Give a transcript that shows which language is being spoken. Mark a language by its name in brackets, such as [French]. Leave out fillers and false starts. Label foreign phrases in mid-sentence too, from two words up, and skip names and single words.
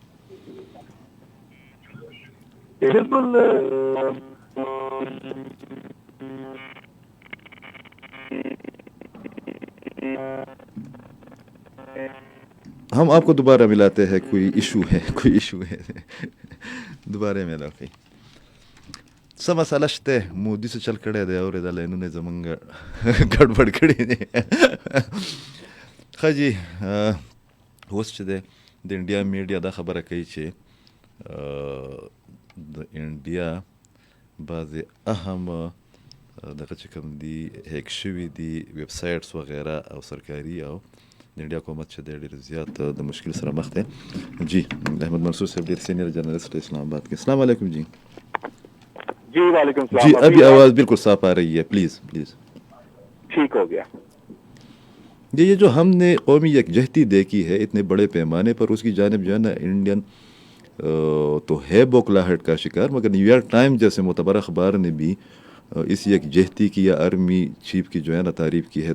[Urdu] بالکل ہم آپ کو دوبارہ ملاتے ہیں. کوئی ایشو ہے دوباره ملاقات. [Pashto] څه مسله شته مودي څه چل کړی دی او د لاینونه زمونږ ګډوډ کړي دي. ښه جي اوس چې دی د انډیا میډیا دا خبره کوي چې د انډیا بعضې اهم دغه چې کوم دي هیک شوي دي [English] websites [Pashto] وغیره او سرکاري او د انډیا حکومت چې دی ډېر زیات د مشکل سره مخ دی. [Urdu] جی احمد منصور صاحب ډېر [English] senior journalist [Urdu] اسلام آباد کے. السلام علیکم. جی جی وعلیکم السلام. جی ابھی آواز بالکل صاف آ رہی ہے. پلیز ٹھیک ہو گیا. یہ جو ہم نے قومی یکجہتی دیکھی ہے اتنے بڑے پیمانے پر، اس کی جانب جو ہے نا انڈین تو ہے بوکھلاہٹ کا شکار، مگر نیو یارک ٹائم جیسے معتبر اخبار نے بھی اس یکجہتی کی یا [English] army chief [Urdu] کی جو ہے نا تعریف کی ہے.